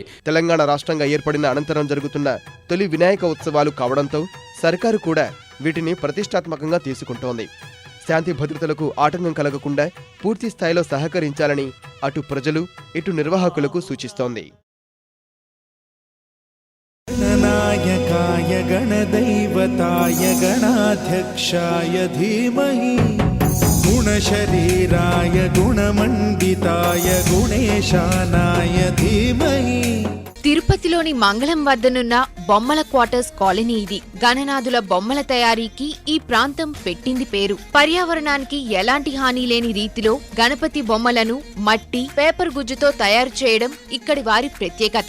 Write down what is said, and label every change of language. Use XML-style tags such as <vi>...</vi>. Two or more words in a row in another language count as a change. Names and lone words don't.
<te>తెలంగాణ రాష్ట్రంగా ఏర్పడిన అనంతరం జరుగుతున్న తొలి వినాయక ఉత్సవాలు కావడంతో సర్కారు కూడా వీటిని ప్రతిష్టాత్మకంగా తీసుకుంటోంది. శాంతి భద్రతలకు ఆటంకం కలగకుండా పూర్తి స్థాయిలో సహకరించాలని అటు ప్రజలు, ఇటు నిర్వాహకులకు సూచిస్తోంది.</te> <sa>గణనాయకాయ గణदैवताय गणाध्यक्षाय धीमहि। गुणशरीराय गुणमण्डिताय गुणेशानाय धीमहि।</sa> <te>తిరుపతిలోని మంగళం వద్దనున్న బొమ్మల క్వార్టర్స్ కాలనీ ఇది. గణనాథుల బొమ్మల తయారీకి ఈ ప్రాంతం పెట్టింది పేరు. పర్యావరణానికి ఎలాంటి హాని లేని రీతిలో గణపతి బొమ్మలను మట్టి, పేపర్ గుజ్జుతో తయారు చేయడం ఇక్కడి వారి ప్రత్యేకత.</te>